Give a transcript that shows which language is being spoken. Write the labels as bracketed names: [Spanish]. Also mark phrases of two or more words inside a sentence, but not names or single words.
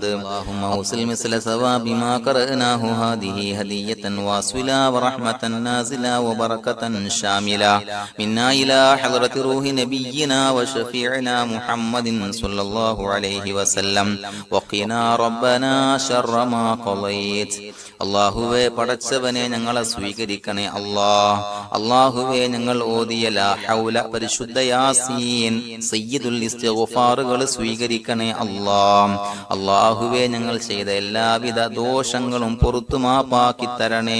[Arabic] اللهم وصل مثل ثواب ما قرأناه هذه هدية واصلة ورحمة نازلة وبركة شاملة منا إلى حضرة روح نبينا وشفيعنا محمد صلى الله عليه وسلم. وقنا ربنا [Malayalam] അല്ലാഹുവേ പടച്ചവനെ ഞങ്ങളെ സ്വീകരിക്കണേ അല്ലാഹുവേ ഞങ്ങൾ ഓതിയ [Arabic] لا حول [Malayalam] പരിശുദ്ധ യാസീൻ സയ്യിദുൽ ഇസ്തിഗ്ഫാറുകൾ സ്വീകരിക്കണേ അല്ലാഹുവേ ഞങ്ങൾ ചെയ്ത എല്ലാവിധ ദോഷങ്ങളും പുറത്തു മാപ്പാക്കി തരണേ